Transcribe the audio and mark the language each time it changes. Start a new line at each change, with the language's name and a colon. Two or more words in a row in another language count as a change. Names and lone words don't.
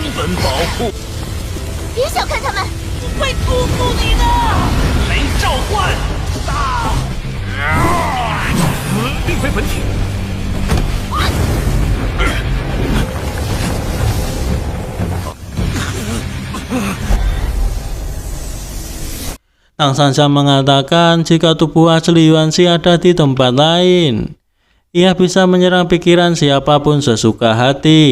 Chinese: 保护。别小看他们，会突突你的！雷召唤，大！并非本体。
Indonesian: Tang Shanxiang mengatakan jika tubuh asli Yuanxi ada di tempat lain, ia bisa menyerang pikiran siapapun sesuka hati.